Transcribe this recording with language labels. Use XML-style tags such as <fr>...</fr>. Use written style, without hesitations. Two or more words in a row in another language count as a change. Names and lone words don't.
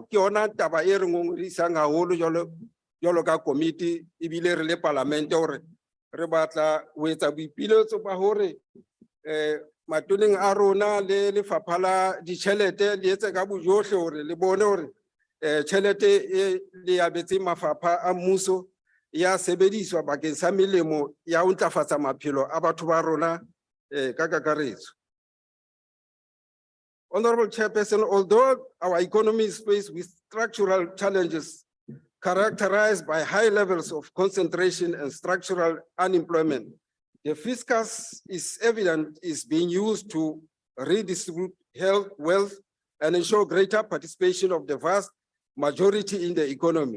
<st>Ke yona taba e re ngongorisang haholo jwalo ka committee ebile re le parlamente hore re batla ho etsa boipiletso ba hore matoneng a rona le lefapha la ditjhelete le etse ka bojohle hore le bone hore tjhelete e le abetseng mafapha a mmuso ya sebediswa bakeng sa melemo ya ho ntlafatsa maphelo a batho ba rona ka kakaretso.</st> <en>Honorable Chairperson, although our economy is faced with structural challenges characterized by high levels of concentration and structural unemployment, the fiscus is evident is being used to redistribute health, wealth, and ensure greater participation of the vast majority in the economy.</en>